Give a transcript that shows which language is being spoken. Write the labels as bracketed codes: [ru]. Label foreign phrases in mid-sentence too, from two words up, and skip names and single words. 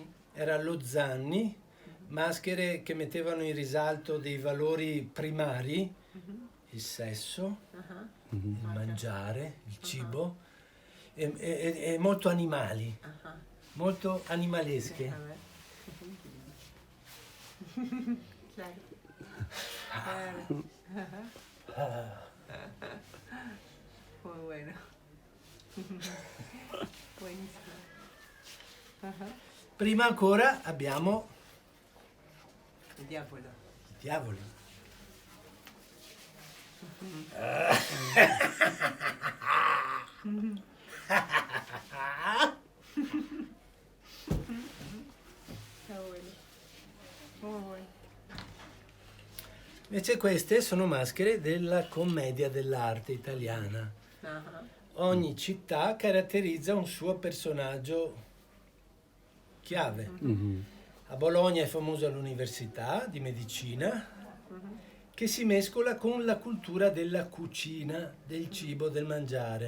[it] Era Lozzanni, maschere che mettevano in risalto dei valori primari, il sesso, il mangiare, il cibo, e molto animali, molto animalesche. [es] Claro. Muy bueno. Buenísimo. [it] Prima ancora abbiamo Il diavolo. i diavoli. [es] Está bueno. Muy bueno. [it] Invece queste sono maschere della commedia dell'arte italiana. Ogni città caratterizza un suo personaggio chiave. A Bologna è famosa l'università di medicina, che si mescola con la cultura della cucina, del cibo, del mangiare.